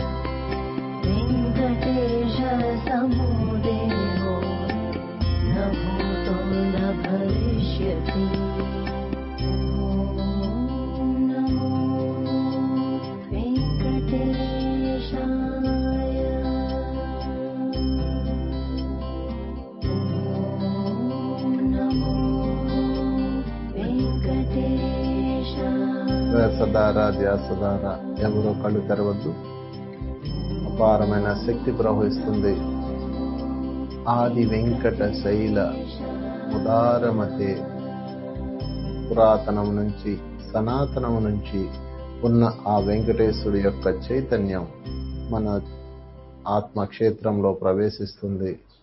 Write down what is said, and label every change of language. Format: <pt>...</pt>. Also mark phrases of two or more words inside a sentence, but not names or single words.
<sa>वेङ्कटेशसमो देवो न भूतो न भविष्यति नमो वेङ्कटेशाय नमो वेङ्कटेशाय</sa> <te>వేసదారా ధ్యాసదారా ఎవరో కళ్ళు తెరవద్దు. అపారమైన శక్తి ప్రవహిస్తుంది.</te> <sa>ఆది వెంకట శైల ఉదారమతే</sa> <te>పురాతనం నుంచి సనాతనం నుంచి ఉన్న ఆ వెంకటేశ్వరుడి యొక్క చైతన్యం మన ఆత్మక్షేత్రంలో ప్రవేశిస్తుంది.</te>